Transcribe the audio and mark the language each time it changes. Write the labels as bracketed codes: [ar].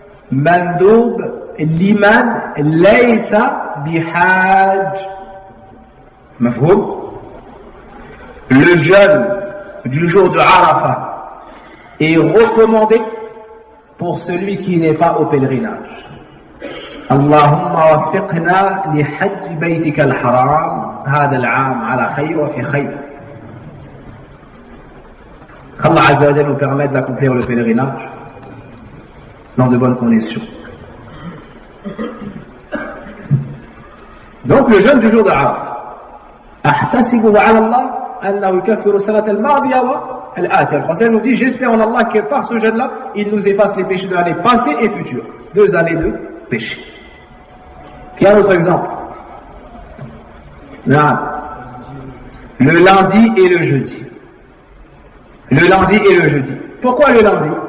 [ar] Mandoub liman laysa bihaj. Mafhoum? [fr] Le jeûne du jour de Arafah est recommandé pour celui qui n'est pas au pèlerinage. [ar] اللهم وفقنا لحج بيتك الحرام هذا العام على خير وفي خير. [fr] Allah [ar] عز وجل [fr] nous permet d'accomplir le pèlerinage dans de bonnes conditions. Donc le jeûne du jour de Arafah. [ar] أحتسب على الله أنه يكفر السنة الماضية والآتية. [fr] Le prophète nous dit j'espère en Allah que par ce jeûne là il nous efface les péchés de l'année passée et future, deux années de péché. Qui a un autre exemple? Non. Le lundi et le jeudi. Le lundi et le jeudi. Pourquoi le lundi?